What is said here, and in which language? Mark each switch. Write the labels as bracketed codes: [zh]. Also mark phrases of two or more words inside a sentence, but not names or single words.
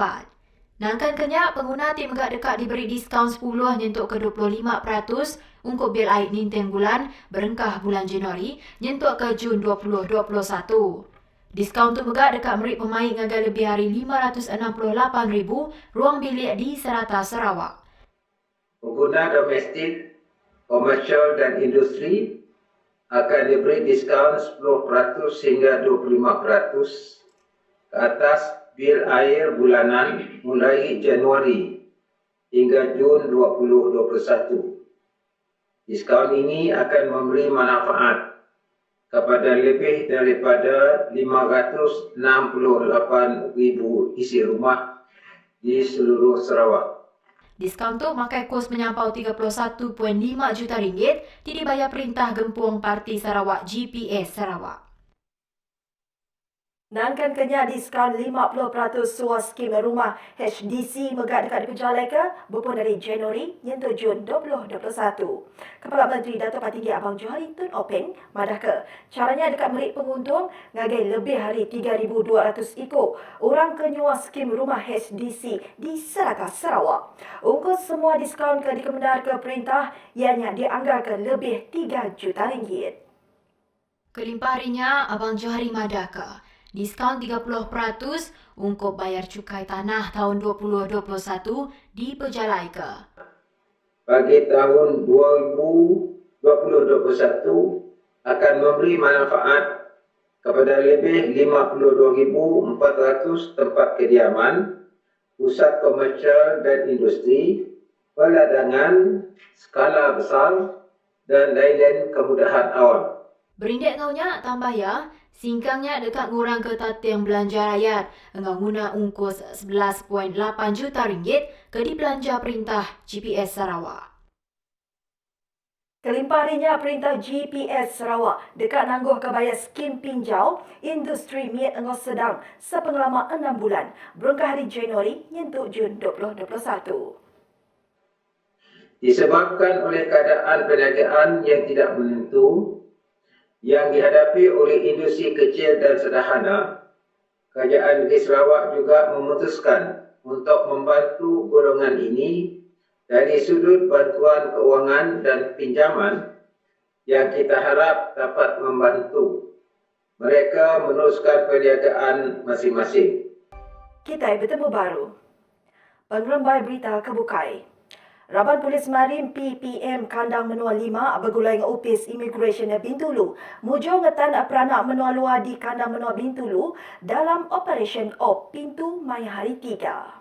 [iba] Nangkan kenyak, pengguna tim megak dekat diberi diskaun 10 nyentuk ke 25% untuk bil air ninteng bulan berengkah bulan Januari nyentuk ke Jun 2021. Diskaun tu megak dekat merik pemain ngagai lebih hari 568,000 ruang bilik di serata Sarawak. [ms] Pengguna domestik, komersial dan industri akan diberi diskaun 10% hingga 25% ke atas bil air bulanan mulai Januari hingga Jun 2021. Diskaun ini akan memberi manfaat kepada lebih daripada 568,000 isi rumah di seluruh Sarawak. [iba] Diskaun tu makai kos menyampau RM31.5 juta dibayar Perintah Gempung Parti Sarawak GPS Sarawak. Nangkan kenyak diskaun 50% suas skim rumah HDC megak dekat diperjalai ke berpun dari Januari nyentuh Jun 2021. Kepala Menteri Datuk Patinggi Abang Johari Tunopeng madah ke caranya dekat merik penguntung ngagai lebih hari 3,200 ikut orang kenyua skim rumah HDC di serata Sarawak. Ungkus semua diskaun ke dikemendar ke perintah ianya dianggarkan lebih RM3 juta. Kelimpah harinya Abang Johari madah ke diskaun 30% untuk bayar cukai tanah tahun 2021 diperjalai ke. [ms] Bagi tahun 2021 akan memberi manfaat kepada lebih 52,400 tempat kediaman, pusat komersial dan industri, peladangan skala besar dan lain-lain kemudahan awam. [iba] Berindik kaunya tambah ya, singkangnya dekat ngurang ke tateng belanja rakyat, engau guna ungkus 11.8 juta ke di belanja Perintah GPS Sarawak. Kelimpah harinya Perintah GPS Sarawak dekat nangguh kebayar skim pinjau industri miat engau sedang sepengalaman 6 bulan berengkah hari Januari nyentuk Jun 2021. [ms] Disebabkan oleh keadaan perniagaan yang tidak menentu yang dihadapi oleh industri kecil dan sederhana, Kerajaan Negeri Sarawak juga memutuskan untuk membantu golongan ini dari sudut bantuan keuangan dan pinjaman yang kita harap dapat membantu mereka meneruskan perniagaan masing-masing. [iba] Kita bertemu baru. Pengerembai berita kebukai. Raban Polis Marin PPM Kandang Menua 5 bergulai dengan Upis Immigration Bintulu mujur ngetan peranak menua luar di Kandang Menua Bintulu dalam Operation Op Pintu Maya hari 3.